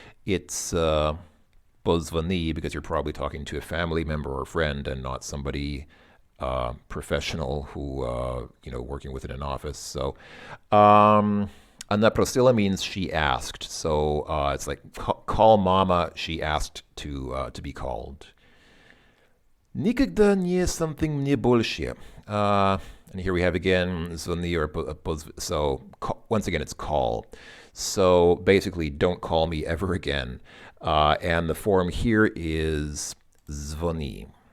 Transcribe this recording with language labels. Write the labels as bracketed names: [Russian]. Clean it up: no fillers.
[English] It's позвони because you're probably talking to a family member or friend and not somebody professional who, working within an office. So [Russian] она просила [English] means she asked. So it's like call mama, she asked to be called. [Russian] Никогда не something мне больше. [English] And here we have again, звони or so once again it's call. So basically, don't call me ever again. And the form here is звони.